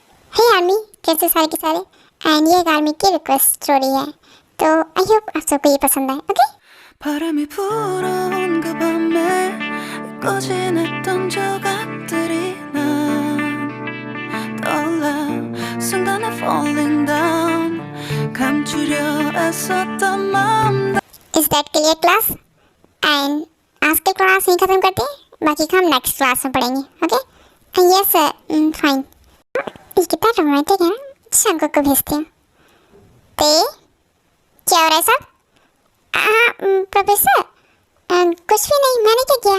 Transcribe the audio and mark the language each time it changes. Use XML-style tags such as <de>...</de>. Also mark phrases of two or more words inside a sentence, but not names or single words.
<hi>हे आर्मी, कैसे सारे के सारे। एंड ये एक आर्मी की रिक्वेस्ट स्टोरी है, तो</hi> <en>I hope</en> <hi>आप सबको ये पसंद आए। ओके।</hi> <ko>바람이 불어온 그 밤에 꺼진했던 조각들이 난 떠올라 순간에</ko> <en>falling down</en> <ko>감추려 애썼던 마음</ko> <en>Is that clear class?</en> <hi>एंड आज की क्लास यहीं खत्म करते हैं, बाकी का हम</hi> <en>next class</en> <hi>में पढ़ेंगे।</hi> <en>Okay. Yes sir, fine.</en> <hi>ये कितना रोमांटिक है ना, शंकर को भेजती हूँ। ते क्या हो रहा है सब? प्रोफेसर कुछ भी नहीं, मैंने क्या किया?</hi>